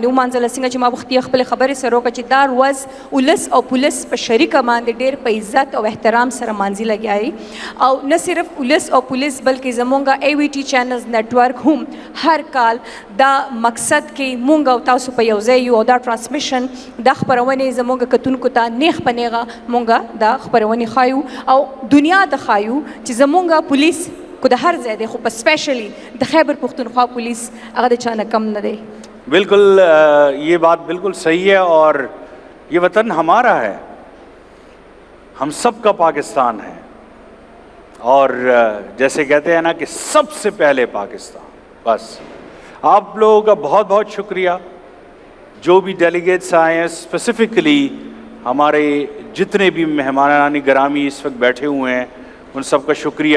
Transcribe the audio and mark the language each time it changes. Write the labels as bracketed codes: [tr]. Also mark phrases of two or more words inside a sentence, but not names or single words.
[ps] ومانځله، څنګه چې ما وختي خپل خبرې سره وکړه چې دا ورځ ولس او پولیس په شریکه باندې ډېر په عزت او احترام سره مانځي لګیایي، او نه صرف ولس او پولیس بلکې زمونږ ای وی ټي [en] channels network [ps] هم هر کال دا مقصد کې مونږ او تاسو په یو ځای یو او دا ټرانسمیشن دا خپرونې زمونږ کتونکو ته نیغ په نیغه مونږ دا خپرونې ښایو او دنیا ته ښایو چې زمونږ پولیس کو د هر ځای دی خو په اسپیشلی د خیبر پختونخوا پولیس هغه د چا نه کم نه دی۔ [ur] بالکل یہ بات بالکل صحیح ہے، اور یہ وطن ہمارا ہے، ہم سب کا پاکستان ہے، اور جیسے کہتے ہیں نا کہ سب سے پہلے پاکستان۔ بس آپ لوگوں کا بہت بہت شکریہ، جو بھی ڈیلیگیٹس آئے ہیں، اسپیسیفکلی ہمارے جتنے بھی مہمانان گرامی اس وقت بیٹھے ہوئے ہیں ان سب کا شکریہ۔